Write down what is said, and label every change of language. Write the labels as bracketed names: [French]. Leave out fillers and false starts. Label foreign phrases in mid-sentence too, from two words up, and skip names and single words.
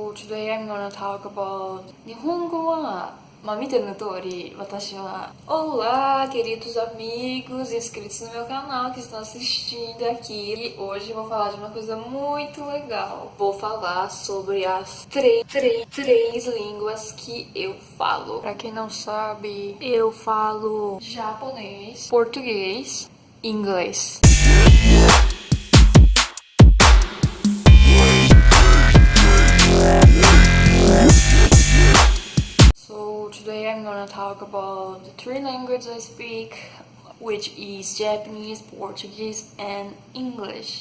[English] today I'm gonna talk about [Japanese] 日本語は見ての通り、私は [Portuguese] Olá, queridos amigos inscritos no meu canal que estão assistindo aqui. E hoje vou falar de uma coisa muito legal. Vou falar sobre as três línguas que eu falo. Pra quem não sabe, eu falo japonês, português e inglês. [English] Today I'm gonna talk about the three languages I speak, which is Japanese, Portuguese, and English.